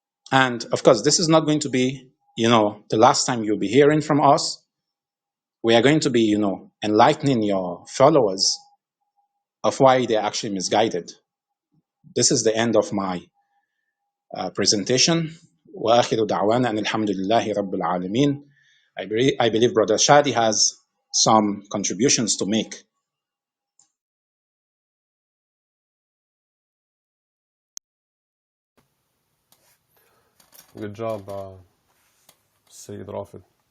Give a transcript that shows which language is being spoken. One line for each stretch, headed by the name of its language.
English: And of course, this is not going to be, the last time you'll be hearing from us. We are going to be, enlightening your followers of why they're actually misguided. This is the end of my presentation.
Arabic: وآخر دعوانا أن الحمد لله رب العالمين.
English: I believe Brother Shadi has some contributions to make. Good job, Sayyid Rafid.